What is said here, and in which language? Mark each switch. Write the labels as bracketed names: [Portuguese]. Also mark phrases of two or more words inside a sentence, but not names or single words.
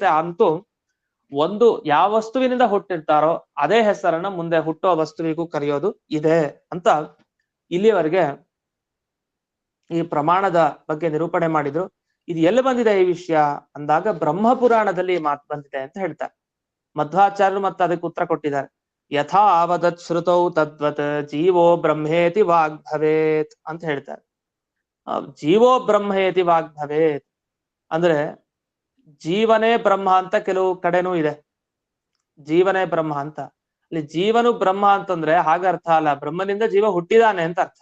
[Kannada] ಅಂತೂ ಒಂದು ಯಾವ ವಸ್ತುವಿನಿಂದ ಹುಟ್ಟಿರ್ತಾರೋ ಅದೇ ಹೆಸರನ್ನ ಮುಂದೆ ಹುಟ್ಟುವ ವಸ್ತುವಿಗೂ ಕರೆಯೋದು ಇದೆ ಅಂತ ಇಲ್ಲಿಯವರೆಗೆ ಈ ಪ್ರಮಾಣದ ಬಗ್ಗೆ ನಿರೂಪಣೆ ಮಾಡಿದ್ರು. ಇದು ಎಲ್ಲಿ ಬಂದಿದೆ ಈ ವಿಷಯ ಅಂದಾಗ ಬ್ರಹ್ಮ ಪುರಾಣದಲ್ಲಿ ಈ ಮಾತು ಬಂದಿದೆ ಅಂತ ಹೇಳ್ತಾರೆ. ಮಧ್ವಾಚಾರ್ಯರು ಮತ್ತೆ ಅದಕ್ಕೆ ಉತ್ತರ ಕೊಟ್ಟಿದ್ದಾರೆ. [Sanskrit] ಯಥಾ ಅವದತ್ ಶ್ರುತೌ ತದ್ವತ್ ಜೀವೋ ಬ್ರಹ್ಮೇತಿ ವಾಗ್ಭವೇತ್ [Kannada] ಅಂತ ಹೇಳ್ತಾರೆ. [Sanskrit] ಜೀವೋ ಬ್ರಹ್ಮೇತಿ ವಾಗ್ಭವೇತ್ [Kannada] ಅಂದ್ರೆ ಜೀವನೇ ಬ್ರಹ್ಮ ಅಂತ ಕೆಲವು ಕಡೆನೂ ಇದೆ. ಜೀವನೇ ಬ್ರಹ್ಮ ಅಂತ, ಅಲ್ಲಿ ಜೀವನು ಬ್ರಹ್ಮ ಅಂತಂದ್ರೆ ಹಾಗ ಅರ್ಥ ಅಲ್ಲ, ಬ್ರಹ್ಮನಿಂದ ಜೀವ ಹುಟ್ಟಿದಾನೆ ಅಂತ ಅರ್ಥ.